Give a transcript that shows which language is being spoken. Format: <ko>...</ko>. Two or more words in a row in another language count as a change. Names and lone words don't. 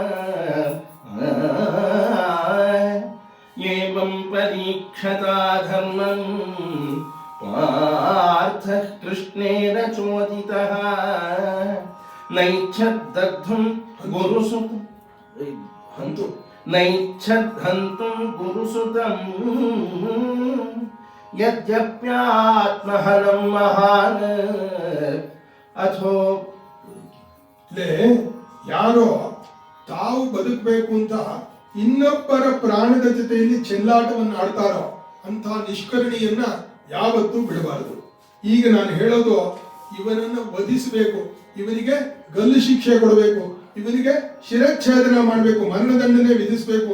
<sa>एवं परीक्षता धर्मं पार्थः कृष्णेन चोदितः नैच्छद्दग्धुं नैच्छद्धन्तुं गुरुसुतं यद्यप्यात्महनं महान् अथो</sa> <kn>ಯಾರೋ ತಾವು ಬದುಕಬೇಕು ಅಂತ ಇನ್ನೊಬ್ಬರ ಪ್ರಾಣದ ಜೊತೆಯಲ್ಲಿ ಚೆಲ್ಲಾಟವನ್ನು ಆಡ್ತಾರೋ ಅಂತ ನಿಷ್ಕರಣಿಯನ್ನ ಯಾವತ್ತೂ ಬಿಡಬಾರದು. ಈಗ ನಾನು ಹೇಳೋದು, ಇವನನ್ನ ವಧಿಸಬೇಕು, ಇವನಿಗೆ ಗಲ್ಲು ಶಿಕ್ಷೆ ಕೊಡಬೇಕು, ಇವನಿಗೆ ಶಿರಚ್ಛೇದನ ಮಾಡಬೇಕು, ಮರಣದಂಡನೆ ವಿಧಿಸಬೇಕು.</kn>